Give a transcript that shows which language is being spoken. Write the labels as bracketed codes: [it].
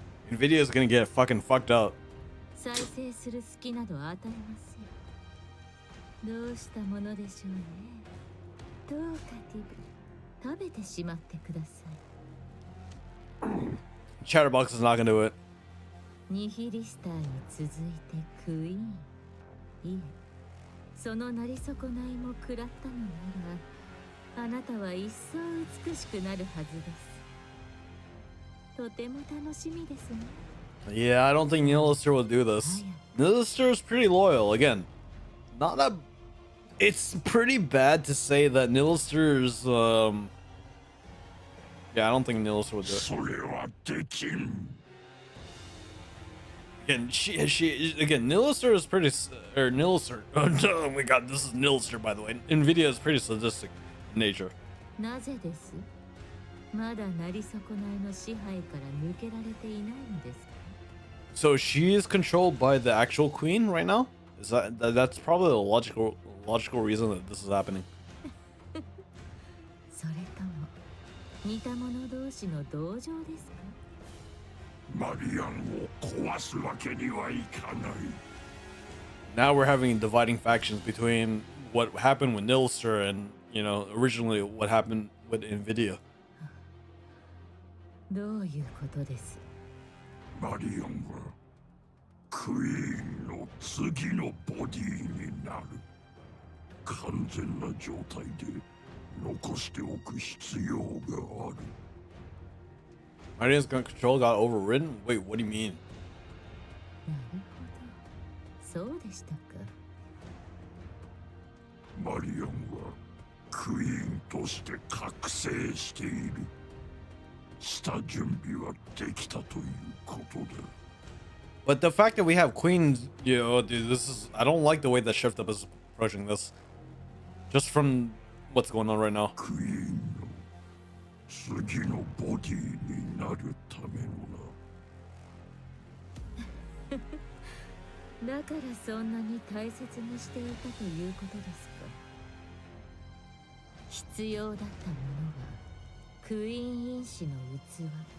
[en] Nvidia is gonna get fucking fucked up. [ja] 再生する隙など与えますよ。どうしたものでしょうね。どうかティブ、食べてしまってください。 [en] Chatterbox is not gonna do it. [ja] ニヒリスターに続いてクイーン。いえ、そのなり損ないも食らったのなら、あなたは一層美しくなるはずです。とても楽しみですね。 [en] Yeah, I don't think Nilister will do this. Nilister is pretty loyal. Again, not a. It's pretty bad to say that Nilister's. Yeah, I don't think Nilister would do it. Again, again, Nilister is pretty. Or Nilister. Oh my god, this is Nilister, by the way. Nvidia is pretty sadistic in nature. [ja] なぜです？まだなり損ないの支配から抜けられていないのですか？ [en] So she is controlled by the actual queen right now? Is that's probably a logical reason that this is happening. [ja] それとも似た者同士の同情ですか？マリアンを壊すわけにはいかない。 [en] Now we're having dividing factions between what happened with Nilister and, you know, originally what happened with Nvidia. [ja] どういうことです？マリアンはクイーンの次のボディになる。完全な状態で残しておく必要がある。 [en] Marian's control got overridden? Wait, what do you mean? [ja] なるほど、そうでしたか。マリアンはクイーンとして覚醒している。下準備はできたということだ。 [en] But the fact that we have queens, you know, dude, this is. I don't like the way that Shift Up is approaching this. Just from what's going on right now. [ja] クイーンの次のボディになるためのな。だからそんなに大切にしていたということですか。必要だったものはクイーン因子の器。